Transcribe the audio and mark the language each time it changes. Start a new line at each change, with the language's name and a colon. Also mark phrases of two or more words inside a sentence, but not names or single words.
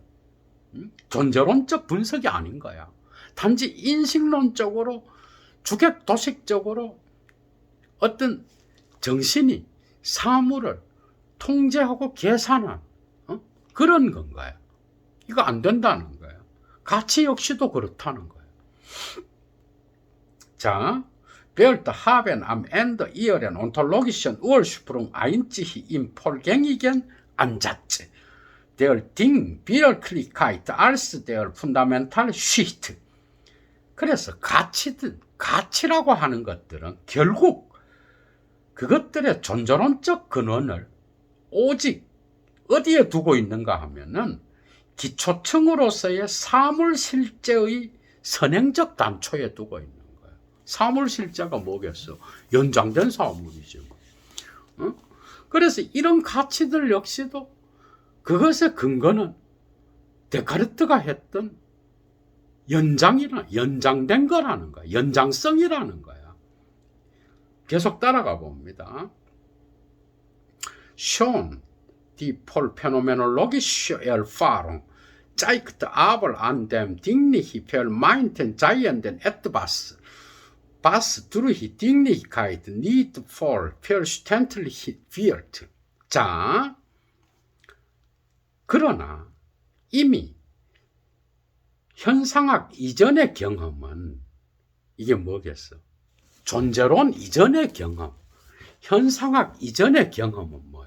Korean: 존재론적 분석이 아닌 거야. 단지 인식론적으로, 주객 도식적으로 어떤 정신이 사물을 통제하고 계산한 그런 건 거야. 이거 안 된다는 거야. 가치 역시도 그렇다는 거야. 자,
German: Wert haben am Ende ihren ontologischen Ursprung einzig im vorgängigen Ansatz der Ding-Wirklichkeit als der Fundamentale-Schicht.
Korean: 그래서 가치라고 하는 것들은 결국 그것들의 존재론적 근원을 오직 어디에 두고 있는가 하면은 기초층으로서의 사물실제의 선행적 단초에 두고 있는 거예요. 사물실제가 뭐겠어? 연장된 사물이죠. 그래서 이런 가치들 역시도 그것의 근거는 데카르트가 했던 연장된 거라는 거야. 연장성이라는 거야. 계속 따라가 봅니다.
German: Schon die phänomenologische Erfahrung zeigt aber an dem Dinglich vermeinten Seienden etwas, was durch Dinglichkeit nicht voll verständlich wird.
Korean: 자, 그러나 이미 현상학 이전의 경험은 이게 뭐겠어? 존재론 이전의 경험, 현상학 이전의 경험은 뭐야?